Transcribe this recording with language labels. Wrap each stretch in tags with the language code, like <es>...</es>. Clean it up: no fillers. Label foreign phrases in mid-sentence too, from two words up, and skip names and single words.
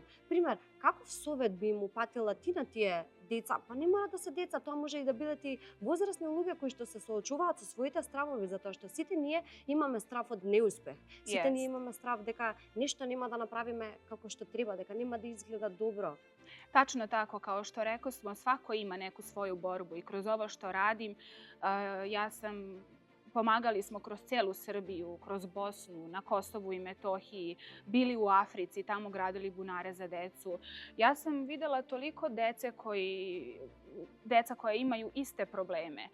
<mk>Пример, каков совет би им упатила ти на тие деца? Па не мора да се деца, тоа може и да бидат и возрастни луѓе кои што се соочуваат со своите стравови, затоа што сите ние имаме страв од неуспех. Сите ние имаме страв дека нешто нема да направиме како што треба, дека нема да изгледа добро.</mk> <sr>Tačno tako, kao što rekao smo, svako ima neku svoju borbu i kroz ovo što radim, pomagali smo kroz celu Srbiju, kroz Bosnu, na Kosovu i Metohiji, bili u Africi, tamo gradili bunare za decu. Ja sam videla toliko deca koja imaju iste probleme.</sr>